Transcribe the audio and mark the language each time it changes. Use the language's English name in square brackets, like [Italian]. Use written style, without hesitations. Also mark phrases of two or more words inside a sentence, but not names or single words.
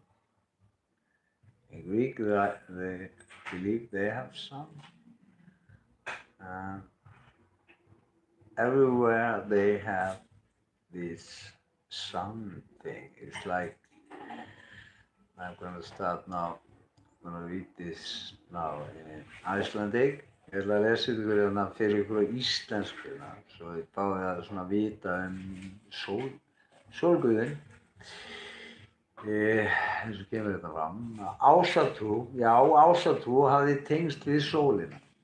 [English] In Greek, they believe they have sun. Everywhere they have this sun thing. It's like, I'm gonna start now, I'm gonna read this now in Icelandic. [Icelandic] Ég ætla að lesa ykkur hérna fyrir ykkur á íslensku, svo þið fáið að svona vita sólguðinn. Eins og kemur þetta fram. Ásatrú hafði tengst við sólina.